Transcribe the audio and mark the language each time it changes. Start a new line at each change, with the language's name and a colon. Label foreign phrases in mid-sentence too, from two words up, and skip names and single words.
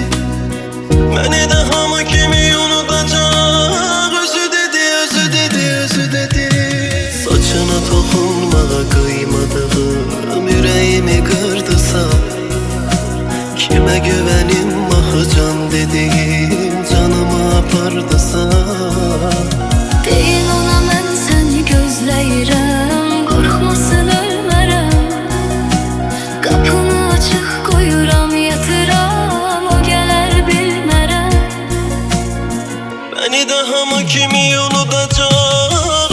Turkish: Beni daha mı kimi unutacak? Özü dedi, özü dedi, özü dedi. Saçına dokunmaya kıymadığım yüreğimi kırdısa, kime güvenim can dediğim
Azerbaijani: canımı apardısa. Deyin ona mən səni gözləyirəm, qorxmasın ölmərəm. Qapını açıq qoyuram, yatıram, o gələr bilmərəm.
Turkish: Beni daha mı kimi unutacak?